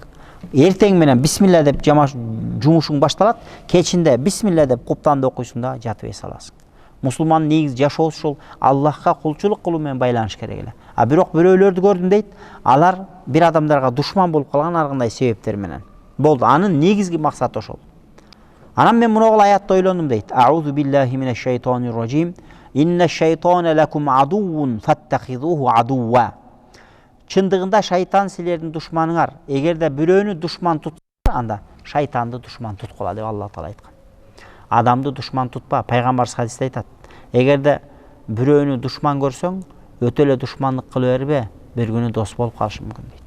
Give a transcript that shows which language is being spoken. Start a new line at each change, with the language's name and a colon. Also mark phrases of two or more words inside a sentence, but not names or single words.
Kyrgyz: Эртең менен бисмилла деп жумушуң башталат, кечинде бисмилла деп куптанды окуйсуң да жатып эс аласың. Мусулмандын негизи жашоосу ушул Аллахка кулчулук кылуу менен байланыш керек эле. А бирок бирөөлөрдү көрдүм дейт, алар бир адамдарга душман болуп калган ар кандай себептер менен. Болду, анын негизги максаты ошол. Анан мен муногул аятты ойлондум дейт.
Arabic: أعوذ بالله من الشيطان الرجيم. إن الشيطان لكم عدو فاتخذوه عدوا.
Kyrgyz: Чындыгында шайтан силердин душманыңар. Эгерде бирөөнү душман тутса, анда шайтанды душман туткула деп Алла Таала айткан. Адамды душман тутпа. Пайгамбар хадисте айтат. Эгерде бирөөнү душман көрсөң, өтө эле душмандык кыла бербе, бир күнү дос болуп калышы мүмкүн дейт.